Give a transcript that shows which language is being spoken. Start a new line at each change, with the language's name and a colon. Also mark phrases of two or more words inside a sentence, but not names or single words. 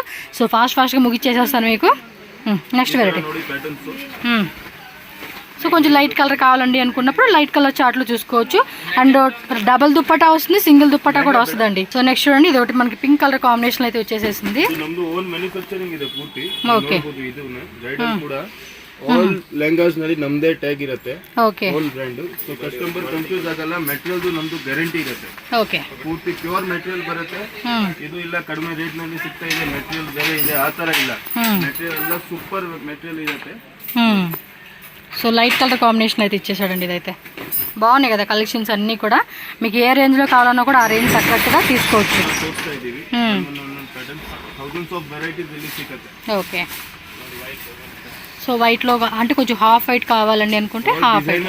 Telugu: సో ఫాస్ట్గా ముగిచ్చేసేస్తాను మీకు.
English: next variety.
Telugu: సో కొంచెం
English: light color
Telugu: కావాలండి అనుకున్నప్పుడు
English: light color
Telugu: చార్ట్లో చూసుకోవచ్చు. అండ్ డబల్ దుప్పటా వస్తుంది, సింగిల్ దుప్పటా కూడా వస్తుందండి. సో నెక్స్ట్ చూడండి ఇది ఒకటి మనకి
English: pink color combination
Telugu: అయితే వచ్చేసేసింది. ఓకే
English: all lehengas
Kannada: ನಲ್ಲಿ ನಮ್ದೇ ಟ್ಯಾಗ್ ಇರುತ್ತೆ. ಓಕೆ
English: all brand.
Kannada: ಸೊ
English: customer confuse
Kannada: ಆಗಲ್ಲ. ಮೆಟೀರಿಯಲ್ ನಮ್ದು ಗ್ಯಾರಂಟಿ ಇರುತ್ತೆ. ಓಕೆ ಪೂರ್ತಿ
English: pure material
Kannada: ಬರುತ್ತೆ. ಇದು ಇಲ್ಲ ಕಡಿಮೆ ರೇಟ್ ನಲ್ಲಿ ಸಿಗ್ತಾ ಇದೆ, ಮೆಟೀರಿಯಲ್ ಬೇರೆ ಇದೆ ಆ ತರ ಇಲ್ಲ. ಮೆಟೀರಿಯಲ್ ಎಲ್ಲ
English: super material
Kannada: ಇರುತ್ತೆ.
Telugu: సో
English: light color combination
Telugu: అయితే ఇచ్చేసాడండి. ఇదైతే బాగున్నాయి కదా కలెక్షన్స్ అన్నీ కూడా. మీకు ఏ రేంజ్లో కావాలన్నా కూడా ఆ రేంజ్ తగ్గట్టుగా తీసుకోవచ్చు. ఓకే సో వైట్లో అంటే కొంచెం
English: half white
Telugu: కావాలండి అనుకుంటే
English: half white.